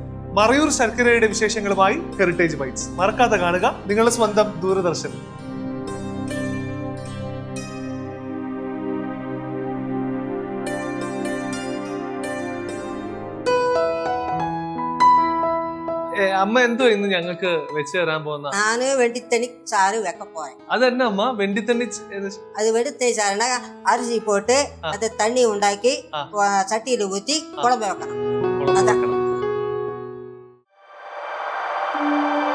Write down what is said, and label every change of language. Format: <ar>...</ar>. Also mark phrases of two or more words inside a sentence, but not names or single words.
<ml>മറയൂർ ശർക്കരയുടെ വിശേഷങ്ങളുമായി ഹെറിറ്റേജ് ബൈറ്റ്സ് മറക്കാതെ കാണുക. നിങ്ങളുടെ സ്വന്തം ദൂരദർശൻ. അമ്മ എന്തോ ഇന്ന് ഞങ്ങൾക്ക് വെച്ച് തരാൻ പോകുന്ന?</ml> <ta>நானு வெண்டித்தண்ணி சாறு வைக்க போறேன்.</ta> <ml>അത് തന്നെ അമ്മ വെണ്ടിത്തണ്ണി.</ml> <ta>அது வெடித்தண்ணி சாறுனா அரிசி போட்டு அது தண்ணி உண்டாக்கி சட்டியில ஊத்தி குழம்பு வைக்கணும்.</ta>